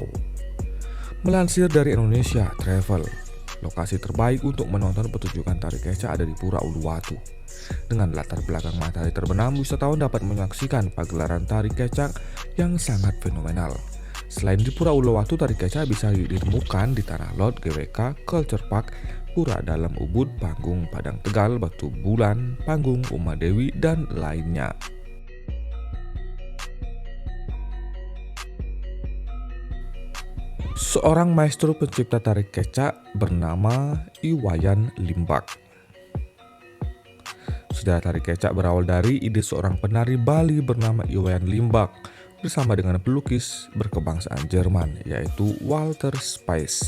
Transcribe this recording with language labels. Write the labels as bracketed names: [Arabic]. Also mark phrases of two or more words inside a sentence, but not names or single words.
[Indonesian] Melansir dari Indonesia Travel, lokasi terbaik untuk menonton pertunjukan tari kecak ada di Pura Uluwatu. Dengan latar belakang matahari terbenam, wisatawan dapat menyaksikan pagelaran tari kecak yang sangat fenomenal. Selain di Pura Uluwatu, tari kecak bisa ditemukan di Tanah Lot, GWK, Culture Park, Pura Dalam Ubud, Panggung Padang Tegal, Batu Bulan, Panggung Uma Dewi, dan lainnya. Seorang maestro pencipta tari kecak bernama Iwayan Limbak. Sejarah tari kecak berawal dari ide seorang penari Bali bernama Iwayan Limbak bersama dengan pelukis berkebangsaan Jerman yaitu Walter Spies.